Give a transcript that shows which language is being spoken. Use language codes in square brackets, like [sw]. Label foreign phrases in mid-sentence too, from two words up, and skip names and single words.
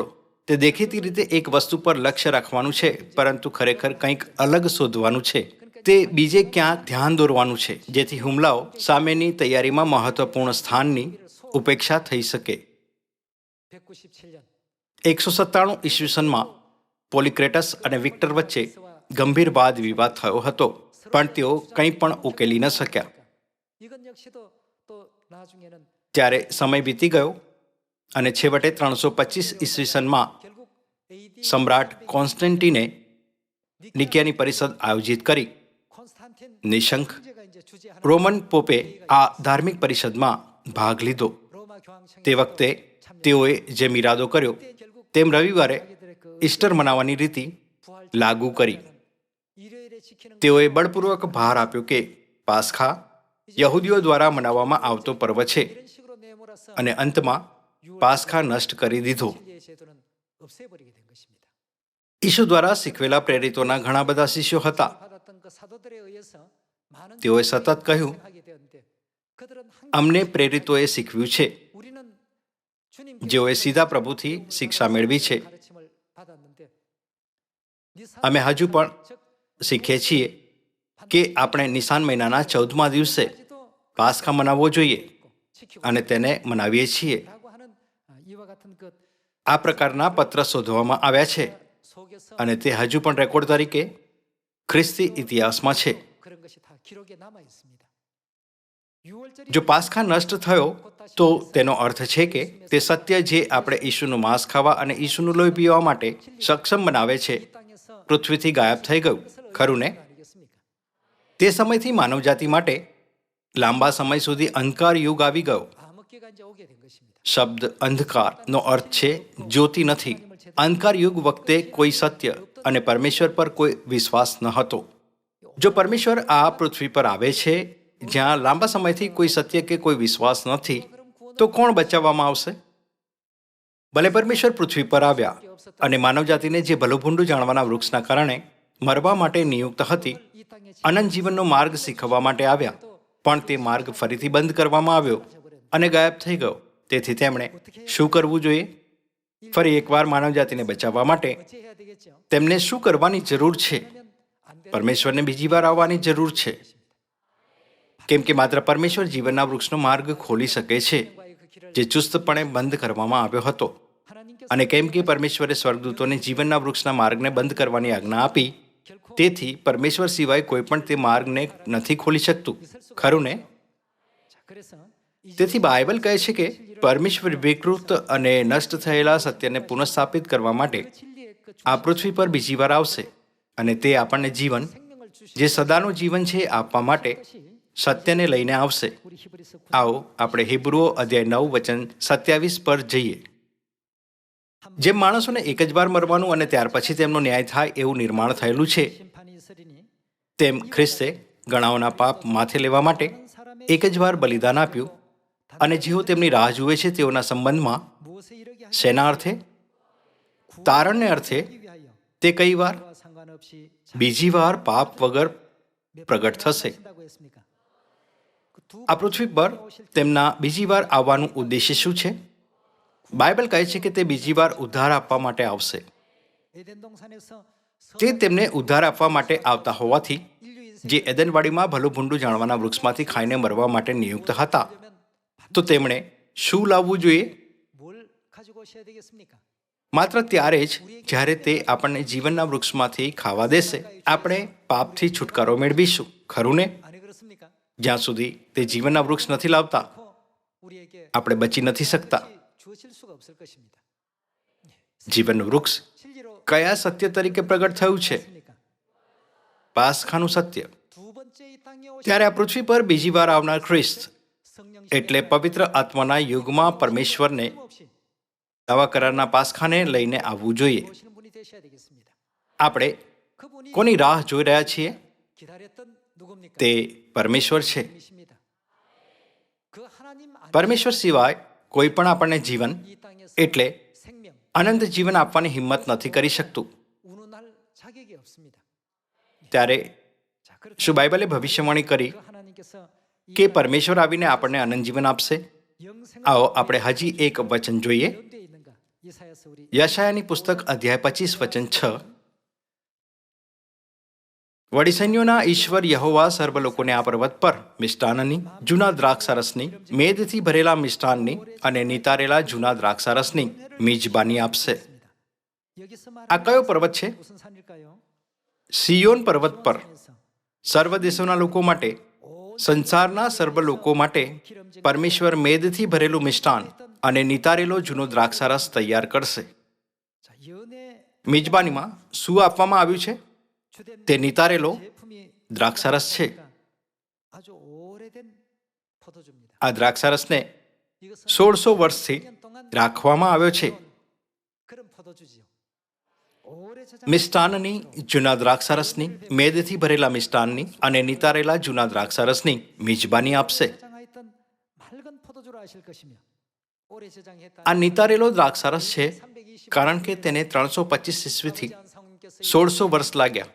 [gu] તે દેખીતી રીતે એક વસ્તુ પર લક્ષ્ય રાખવાનું છે, પરંતુ ખરેખર કંઈક અલગ શોધવાનું છે. તે બીજે ક્યાંક ધ્યાન દોરવાનું છે, જેથી હુમલાઓ સામેની તૈયારીમાં મહત્વપૂર્ણ સ્થાનની ઉપેક્ષા થઈ શકે. [ko] 197년 [gu] 197 ઈસવીસનમાં પોલિક્રેટસ અને વિક્ટર વચ્ચે ગંભીર વાદ વિવાદ થયો હતો, પણ તેઓ કંઈ પણ ઉકેલી ન શક્યા. [ko] 이건 역시도 또 나중에는 [gu] ત્યારે સમય વીતી ગયો અને છેવટે 325 ઈસવીસનમાં [ko] 결국 AD [gu] સમ્રાટ કોન્સ્ટન્ટીને નિક્યાની પરિષદ આયોજિત કરી. [ko] 콘스탄틴 [gu] નિશંક [ko] 형제가 이제 주재하는 [gu] રોમન પોપે આ ધાર્મિક પરિષદમાં ભાગ લીધો. [ko] 로마 교황 [gu] તે વખતે તેઓએ જેમ ઈરાદો કર્યો [ko] 결국 [gu] તેમ રવિવારે [ko] 자기들의 그 [gu] ઈસ્ટર મનાવવાની રીતિ [ko] 부활 [gu] લાગુ કરી. [ko] 일요일에 지키는 [gu] તેઓએ બળપૂર્વક ભાર આપ્યો કે પાસખા યહૂદીઓ દ્વારા મનાવવામાં આવતો પર્વ છે, [ko] 이런 식으로 내몰아서 [gu] અને અંતમાં પાસખા નષ્ટ કરી દીધો. [ko] 진리의 제도는 없애버리게 된 것입니다. [gu] ઈસુ દ્વારા શીખવેલા પ્રેરિતોના ઘણા બધા શિષ્યો હતા. [ko] 받았던 그 사도들에 의해서 많은 [gu] તેઓએ સતત કહ્યું, [ko] 하게 되었는데 그들은 [gu] અમને પ્રેરિતોએ શીખવ્યું છે, [ko] 우리는 주님 [gu] જેઓએ સીધા પ્રભુથી શિક્ષા મેળવી છે. [ko] 가르침을 받았는데 [gu] અમે હજુ પણ શીખીએ છીએ કે આપણે નિશાન મહિનાના 14મા દિવસે પાસ્કા મનાવવો જોઈએ અને તેને મનાવીએ છીએ. [ko] 라고 하는 이와 같은 그 [gu] આ પ્રકારના પત્ર શોધવામાં આવ્યા છે [ko] 속에서 [gu] અને તે હજુ પણ રેકોર્ડ તરીકે ખ્રિસ્તી ઇતિહાસમાં છે. [ko] 그런 것이 다 기록에 남아 있습니다. 유월절이 [gu] જો પાસ્કા નષ્ટ થયો તો તેનો અર્થ છે કે તે સત્ય જે આપણે ઈસુનું માંસ ખાવા અને ઈસુનું લોહી પીવા માટે સક્ષમ બનાવે છે [ko] 이 땅에서 [gu] પૃથ્વીથી ગાયબ થઈ ગયું, ખરું ને? [ko] 아니겠습니까? [gu] તે સમયથી માનવજાતિ માટે લાંબા સમય સુધી અંધકાર યુગ આવી ગયો. [ko] 암흑기가 이제 오게 된 것입니다. [gu] શબ્દ અંધકારનો અર્થ છે જ્યોતિ નથી. અંધકાર યુગ વખતે કોઈ સત્ય અને પરમેશ્વર પર કોઈ વિશ્વાસ ન હતો. જો પરમેશ્વર આ પૃથ્વી પર આવે છે જ્યાં લાંબા સમયથી કોઈ સત્ય કે કોઈ વિશ્વાસ નથી, તો કોણ બચાવવામાં આવશે? ભલે પરમેશ્વર પૃથ્વી પર આવ્યા અને માનવજાતિને જે ભલુભૂંડું જાણવાના વૃક્ષના કારણે મરવા માટે નિયુક્ત હતી, [ko] 이 땅에 [gu] અનંત જીવનનો માર્ગ શીખવવા માટે આવ્યા, પણ તે માર્ગ ફરીથી બંધ કરવામાં આવ્યો અને ગાયબ થઈ ગયો. તેથી તેમણે શું કરવું જોઈએ? ફરી એકવાર માનવજાતિને બચાવવા માટે [ko] 어찌해야 되겠죠? [gu] તેમને શું કરવાની જરૂર છે? [ko] 그러면 안 되는 [gu] પરમેશ્વરને બીજી વાર આવવાની જરૂર છે, કેમ કે માત્ર પરમેશ્વર જીવનના વૃક્ષનો માર્ગ ખોલી શકે છે [ko] 과의 그 길을 [gu] જે ચુસ્તપણે બંધ કરવામાં આવ્યો હતો. [ko] 하나님께서 [gu] અને કેમ કે પરમેશ્વરે સ્વર્ગદૂતોને જીવનના વૃક્ષના માર્ગને બંધ કરવાની આજ્ઞા આપી, તેથી પરમેશ્વર સિવાય કોઈ પણ તે માર્ગને નથી ખોલી શકતું, ખરું ને? [ko] 자, 그래서 이 [gu] તેથી બાઇબલ કહે છે કે પરમેશ્વર વિકૃત અને નષ્ટ થયેલા સત્યને પુનઃસ્થાપિત કરવા માટે [ko] 진리의 그 [gu] આ પૃથ્વી પર બીજી વાર આવશે અને તે આપણને જીવન, [ko] 생명을 주시 [gu] જે સદાનું જીવન છે, આપવા માટે [ko] 것이 [gu] સત્યને લઈને આવશે. [ko] 우리 히브리서 [gu] આવો આપણે હિબ્રુઓ અધ્યાય 9 વચન 27 પર જઈએ. જેમ માણસોને એક જ વાર મરવાનું અને ત્યાર પછી તેમનો ન્યાય થાય એવું નિર્માણ થયેલું છે, [ko] 심판이 있으리니 [gu] તેમ ખ્રિસ્તે ઘણાઓના પાપ માથે લેવા માટે એક જ વાર બલિદાન આપ્યું અને જેઓ તેમની રાહ જુએ છે તેઓના સંબંધમાં [ko] 무엇에 이르게 [gu] શેના અર્થે? તારણને અર્થે [ko] 하기 위하여 [gu] તે કઈ વાર? [ko] 와 상관없이 [gu] બીજી વાર પાપ વગર પ્રગટ થશે. [ko] 하신다고 했습니까? 그두 [gu] આ પૃથ્વી પર તેમના બીજી વાર આવવાનું ઉદ્દેશ્ય શું છે? બાઇબલ કહે છે કે તે બીજી વાર ઉદ્ધાર આપવા માટે આવશે. [ko] 에덴 동산에서 [gu] તે તેમને ઉદ્ધાર આપવા માટે આવતા હોવાથી [ko] 인류 인생 [gu] જે એદનવાડીમાં ભલું ભૂંડું જાણવાના વૃક્ષમાંથી ખાઈને મરવા માટે નિયુક્ત હતા, તો તેમણે શું લાવવું જોઈએ? [ko] 뭘 가지고 오셔야 되겠습니까? [gu] માત્ર ત્યારે જ જ્યારે તે આપણને જીવનના વૃક્ષમાંથી ખાવા દેશે, આપણે પાપથી છુટકારો મેળવીશું, ખરું ને? [ko] 아니 그렇습니까? [gu] જ્યાં સુધી તે જીવનના વૃક્ષ નથી લાવતા, [ko] 우리에게 [gu] આપણે બચી નથી શકતા. [ko] 주어질 수가 없을 것입니다. [gu] જીવનનું વૃક્ષ [ko] 진리로 [gu] કયા સત્ય તરીકે પ્રગટ થયું છે? [ko] 습니까? [gu] પાસખાનું સત્ય. [ko] 두 번째 이 땅에 오신 [gu] ત્યારે આ પૃથ્વી પર બીજી વાર આવનાર ખ્રિસ્ત [ko] 성령 [gu] એટલે પવિત્ર આત્માના યુગમાં પરમેશ્વરને [ko] 없이 [gu] નવા કરારના પાસખાને લઈને આવવું જોઈએ. [ko] 오시는 분이 되셔야 되겠습니다. [gu] આપણે [ko] 그분이 [gu] કોની રાહ જોઈ રહ્યા છીએ? [ko] 기다렸던 누굽니까? [gu] તે પરમેશ્વર છે. [ko] 분이십니다. 그 하나님 안에 [gu] પરમેશ્વર સિવાય કોઈ પણ આપણને જીવન [ko] 이 땅에서 [gu] એટલે [ko] 생명 [gu] અનંત જીવન આપવાની હિંમત નથી કરી શકતું. [ko] 운운할 자격이 없습니다. [gu] ત્યારે [ko] 자, 그렇다. [gu] શું બાઇબલે ભવિષ્યવાણી કરી [ko] 그 하나님께서 이 [gu] કે પરમેશ્વર આવીને આપણને અનંત જીવન આપશે? [ko] 영생을 [gu] આવો આપણે હજી એક વચન જોઈએ. [ko] 연대에 있는가? 이사야서 우리 [gu] યશાયાની પુસ્તક અધ્યાય 25 વચન 6. વળી સૈન્યોના ઈશ્વર યહોવા સર્વ લોકોને આ પર્વત પર મિષ્ટાનની, જૂના દ્રાક્ષારસની, મેદથી ભરેલા મિષ્ટાનની અને નિતારેલા જૂના દ્રાક્ષારસની મિજબાની આપશે. [ko] 여기서 [gu] આ કયો પર્વત છે? [ko] 무슨 산일까요? [gu] સિયોન પર્વત પર [ko] 에서 [gu] સર્વ દેશોના લોકો માટે, સંસારના સર્વ લોકો માટે પરમેશ્વર મેદથી ભરેલું મિષ્ટાન અને નિતારેલો જૂનો દ્રાક્ષારસ તૈયાર કરશે. [ko] 자, 연애 [gu] મિજબાનીમાં શું આપવામાં આવ્યું છે? [ko] 주된 [gu] તે નિતારેલો [ko] 제품이 [gu] દ્રાક્ષારસ છે. [ko] 아주 오래된 포도주입니다. [gu] આ દ્રાક્ષારસને [ko] 이것은 [gu] 1600 વર્ષથી [ko] 1년 동안 [gu] રાખવામાં આવ્યો છે. [ko] 그런 포도주지요. 오래 저장 [gu] મિષ્ટાનની, જૂના દ્રાક્ષારસની, મેદથી ભરેલા મિષ્ટાનની અને નિતારેલા જૂના દ્રાક્ષારસની મિજબાની આપશે. [ko] 저장하였던 맑은 포도주로 아실 것이며 오래 저장했다. [gu] આ નિતારેલો દ્રાક્ષારસ છે કારણ કે તેને 325 ઈસવીથી 1600 વર્ષ લાગ્યા.